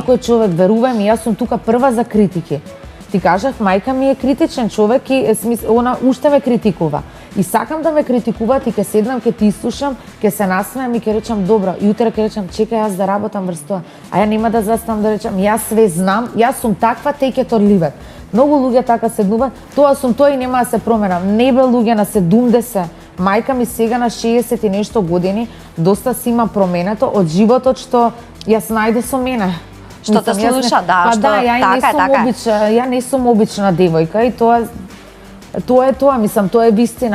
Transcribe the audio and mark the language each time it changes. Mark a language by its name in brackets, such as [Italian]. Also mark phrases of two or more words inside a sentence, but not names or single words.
[Macedonian] некој човек, верувај ми, јас сум тука прва за критики. Ти кажав, мајка ми е критичен човек и она уште ме критикува. И сакам да ме критикуваат и ќе седнам, ќе ти изслушам, ќе се насмеам и ќе речам добро. И утре ќе речам чекај јас да работам врз тоа. А ја нема да застанам да речам јас све знам, јас сум таква, [English] take it or leave it. [Macedonian] Многу луѓе така седнуваат, тоа сум тоа и нема да се променам. Не бе луѓе на 70. Мајка ми сега на 60 и нешто години доста си има променето од животот што јас најде со мене. Што те Мислам, јас слуша, да, па што да, ја така не е, сум така е. ја не сум обична девојка и тоа е тоа, мислам, тоа е вистина.